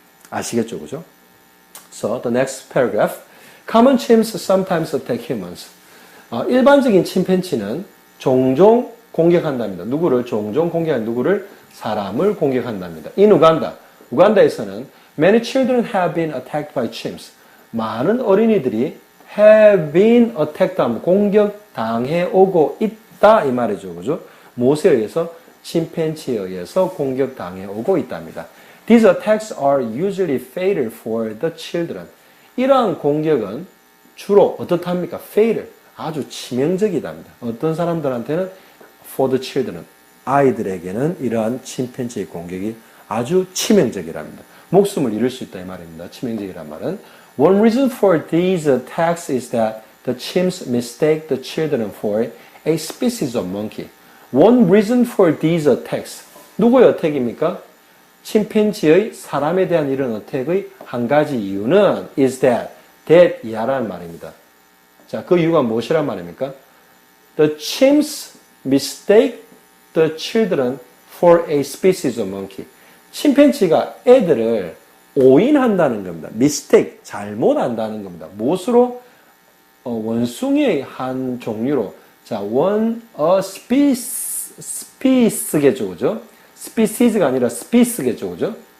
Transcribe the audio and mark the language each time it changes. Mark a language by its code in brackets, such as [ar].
[ko] 아시겠죠? 그죠? [en] So, the next paragraph. Common chimps sometimes attack humans. [ko] 일반적인 침팬지는 종종 공격한답니다. 누구를? 종종 공격한 누구를? 사람을 공격한답니다. In 우간다. [en] 우간다에서는 many children have been attacked by chimps. [ko] 많은 어린이들이 [en] have been attacked [ko] 하면 공격당해 오고 있다 이 말이죠. 그죠? 무엇에 의해서? 침팬지에 의해서 공격당해 오고 있답니다. [en] These attacks are usually fatal for the children. [ko] 이러한 공격은 주로 어떻답니까? fatal. 아주 치명적이답니다. 어떤 사람들한테는 [en] for the children. [ko] 아이들에게는 이러한 침팬지의 공격이 아주 치명적이랍니다. 목숨을 잃을 수 있다 이 말입니다. 치명적이란 말은 [en] One reason for these attacks is that the chimps mistake the children for a species of monkey. One reason for these attacks. [ko] 누구의 어택입니까? 침팬지의 사람에 대한 이런 어택의 한 가지 이유는 [en] is that [ko] 이하라는 말입니다. 자, 그 이유가 무엇이란 말입니까? [en] The chimps mistake the children for a species of monkey. [ko] 침팬지가 애들을 오인한다는 겁니다. mistake, 잘못한다는 겁니다. 무엇으로? 원숭이의 한 종류로. 자, species,겠죠, 그죠? species가 아니라 species겠죠, 그죠?